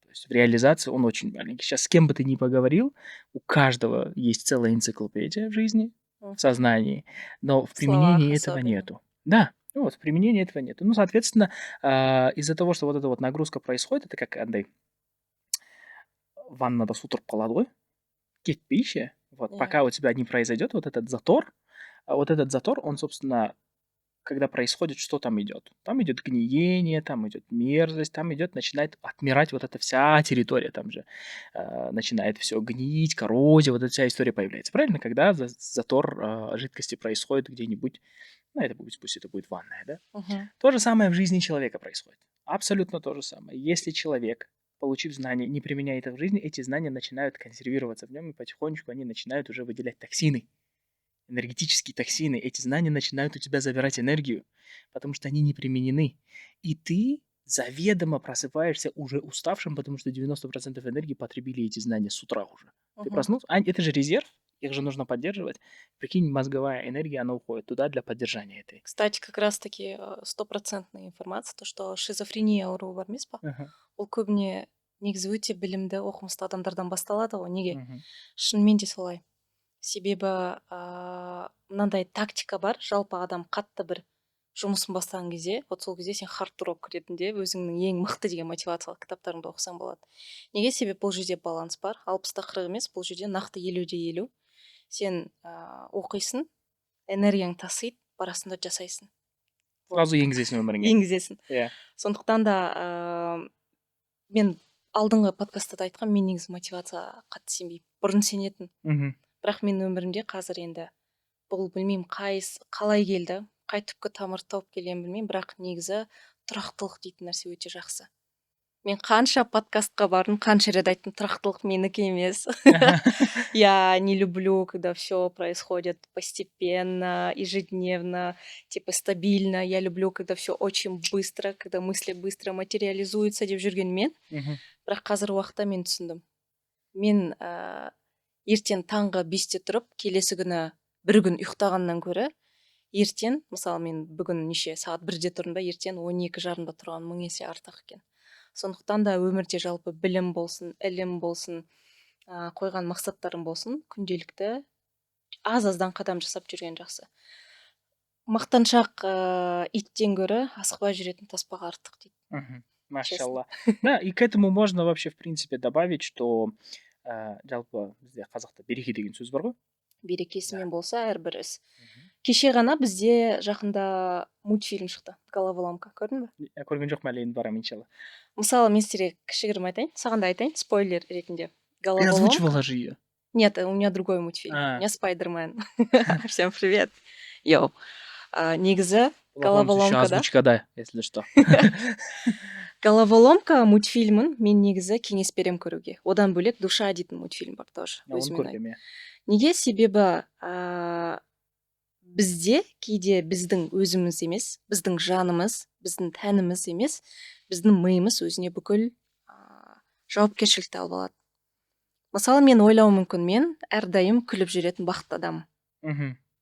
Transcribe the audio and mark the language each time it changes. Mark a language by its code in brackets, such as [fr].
[ru] В реализации он очень маленький. Сейчас с кем бы ты ни поговорил, у каждого есть целая энциклопедия в жизни, в сознании, но в применении этого нету. Да, в применении этого нету. Ну, соответственно, из-за того, что вот эта вот нагрузка происходит, это как, Андрей, [kk] ваннада су тұрып қалады ғой, кетпей ше. [ru] Вот, [kk] Иә. [ru] пока у тебя не произойдет вот этот затор, он, собственно, когда происходит, что там идет? Там идет гниение, там идет мерзость, там идет, начинает отмирать вот эта вся территория, там же начинает все гнить, коррозия, вот эта вся история появляется. Правильно? Когда затор жидкости происходит где-нибудь, ну, это будет, пусть это будет ванная, да? То же самое в жизни человека происходит. Абсолютно то же самое. Если человек, получив знания, не применяет их в жизни, эти знания начинают консервироваться в нем, и потихонечку они начинают уже выделять токсины, энергетические токсины. Эти знания начинают у тебя забирать энергию, потому что они не применены. И ты заведомо просыпаешься уже уставшим, потому что 90% энергии потребили эти знания с утра уже. Ты проснулся, это же резерв, их же нужно поддерживать. Прикинь, мозговая энергия, она уходит туда для поддержания этой. Кстати, как раз-таки стопроцентная информация, то, что шизофрения [kk] ауруы бар емес па? Ол көбіне негізі өте білімді оқымысты адамдардан басталады ғой. Неге? Шынымен де солай. Себебі мынандай тактика бар, жалпы адам қатты бір жұмысын бастаған кезде, вот сол кезде сен хард-рок ретінде өзіңнің ең мықты деген мотивациялық кітаптарыңды оқысаң болады. Неге? Себебі бұл жерде баланс бар, 60-40 емес, бұл жерде нақты 50-50. Сен оқисың, энергияң тасиды, барасында жасайсың. Сразу енгізесің өміріңе. Енгізесің. Иә. Сондықтан да мен алдыңғы подкастта да айтқам, мен негізі мотивация қатты сенбеймін. Бұрын сенетін. Бірақ мен өмірімде қазір енді бұл білмеймін қалай келді, қай түпкі тамырды тауып келгенін білмеймін, бірақ негізі тұрақтылық дейтін нәрсе өте жақсы. Мен қанша подкастқа бардым, қанша рет айттым, тұрақтылық менікі емес. [ru] Я не люблю, когда все происходит постепенно, ежедневно, типа стабильно. Я люблю, когда все очень быстро, когда мысли быстро материализуются [kk] деп жүргенмен. Бірақ қазір уақытта мен түсіндім. Мен ертең таңғы 5-те тұрып, келесі күні бір күн ұйықтағаннан көрі, ертең, мысалы мен бүгін сағат 1-де тұрдым ба, ертең 12:30-да тұрған 1000 есе артық екен. Сондықтан да өмірде жалпы білім болсын, ілім болсын, қойған мақсаттарым болсын, күнделікті аз-аздан қадам жасап жүрген жақсы. Мақтаншақ иттен гөрі асықпай жүретін таспаға артық дейді. Машалла. [ru] Да, и к этому можно вообще, в принципе, добавить, что [kk] жалпы бізде қазақта береке деген сөз бар ғой. Берекесімен болса әрбір іс. Кеше ғана бізде жақында мультфильм шықты, головоломка, көрдің бе? Көрген жоқпын әлі, енді барамын иншалла. Мысалы, мен сіздерге кішігірім айтайын, саған да айтайын, спойлер ретінде. [ru] Ты озвучивала же ее? Нет, у меня другой мультфильм. У меня Спайдермен. Всем привет. Йоу. [kk] Негізі головоломка, да? [ru] Озвучкада, если что. [kk] Головоломка мультфильмін мен негізі кеңес берем көруге. Одан бөлек Душа дейтін мультфильм бар тоже. Неге? Себебі бізде кейде біздің өзіміз емес, біздің жанымыз, біздің тәніміз емес, біздің миымыз өзіне бүкіл жауапкершілікті алып алады. Мысалы, мен ойлауым мүмкін, мен әрдайым күліп жүретін бақытты адаммын.